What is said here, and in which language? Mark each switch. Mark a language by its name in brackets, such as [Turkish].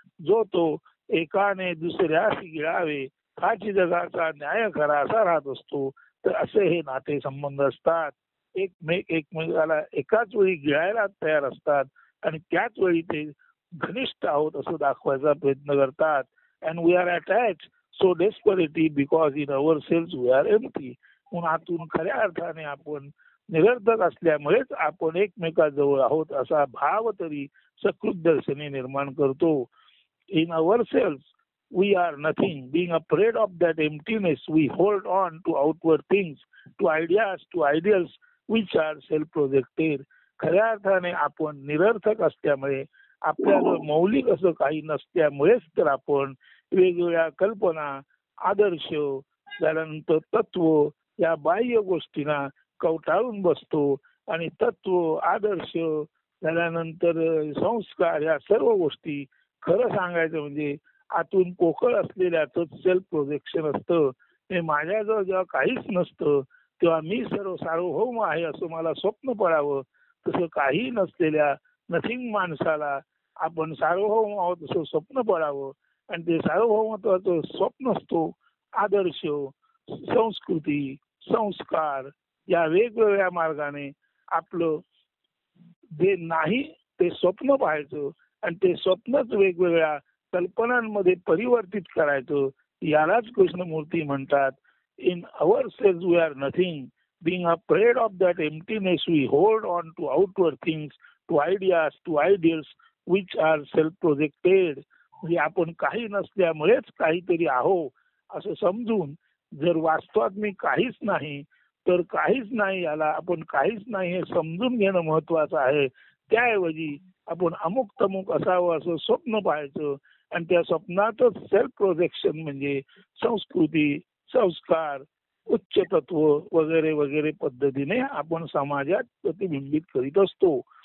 [Marathi] जो तो एकाने दुसऱ्याशी गिळावे हाच जगाचा न्याय खरा असा राहत असतो. तर असे हे नातेसंबंध असतात. एकमेकाला एकाच वेळी गिळायला तयार असतात आणि त्याच वेळी ते घनिष्ठ आहोत असं दाखवायचा प्रयत्न करतात. [English] And we are attach so desperately because in ourselves we are empty. [Marathi] म्हणून आतून खऱ्या अर्थाने आपण निरर्थक असल्यामुळेच आपण एकमेकाजवळ आहोत असा भाव तरी सकृत दर्शनी निर्माण करतो. [English] In ourselves we are nothing. Being afraid of that emptiness, we hold on to outward things, to ideas, to ideals which are self-projected. [Marathi] खऱ्या अर्थाने आपण निरर्थक असल्यामुळे, आपल्याजवळ मौलिक असं काही नसल्यामुळेच तर आपण वेगवेगळ्या कल्पना, आदर्श, त्यानंतर तत्व या बाह्य गोष्टींना कवटाळून बसतो आणि तत्व, आदर्श, झाल्यानंतर संस्कार या सर्व गोष्टी खरं सांगायचं म्हणजे आतून पोकळ असलेल्याच सेल्फ प्रोजेक्शन असतं. माझ्याजवळ जेव्हा काहीच नसतं तेव्हा मी सर्व सार्वभौम आहे असं मला स्वप्न पडावं. तसं काही नसलेल्या नथिंग माणसाला आपण सार्वभौम आहोत असं स्वप्न पडावं. आणि ते सार्वभौमत्वाचं स्वप्न असतो आदर्श, संस्कृती, संस्कार या वेगवेगळ्या मार्गाने आपलं जे नाही ते स्वप्न पाहायचं आणि ते स्वप्नच वेगवेगळ्या कल्पनांमध्ये परिवर्तित करायचं. यालाच कृष्णमूर्ती म्हणतात, [English] In ourselves we are nothing. Being afraid of that emptiness, we hold on to outward things, to ideas, to ideals which are self-projected. [Marathi] म्हणजे आपण काही नसल्यामुळेच काहीतरी आहो असं समजून, जर वास्तवात मी काहीच नाही तर काहीच नाही, याला आपण काहीच नाही हे समजून घेणं महत्वाचं आहे. त्याऐवजी आपण अमुक तमुक असावं असं स्वप्न पाहायचं आणि त्या स्वप्नातच सेल्फ प्रोजेक्शन म्हणजे संस्कृती, संस्कार, उच्च तत्व वगैरे वगैरे पद्धतीने आपण समाजात प्रतिबिंबित करीत असतो.